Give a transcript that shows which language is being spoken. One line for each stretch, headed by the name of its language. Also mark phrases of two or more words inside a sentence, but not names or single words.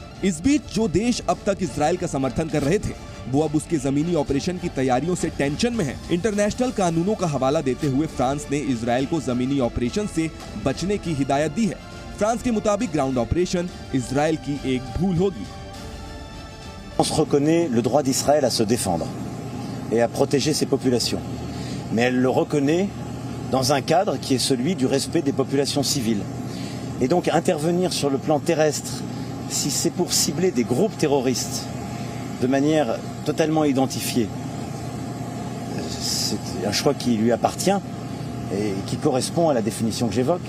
Hindi: इस बीच जो देश अब तक इजराइल का समर्थन कर रहे थे, वो अब उसके जमीनी ऑपरेशन की तैयारियों से टेंशन में है। इंटरनेशनल कानूनों का हवाला देते हुए फ्रांस ने इजराइल को जमीनी ऑपरेशन से बचने की हिदायत दी है। फ्रांस के मुताबिक
English: ground operation
Hindi: इजराइल की एक भूल होगी।
French: On se reconnaît le droit d'Israël à se défendre et à protéger ses populations. Mais elle le reconnaît dans un cadre qui est celui du respect des populations civiles. Et donc intervenir sur le plan terrestre, si c'est pour cibler des groupes terroristes de manière totalement identifiée, c'est un choix qui lui appartient et qui correspond à la définition que j'évoque.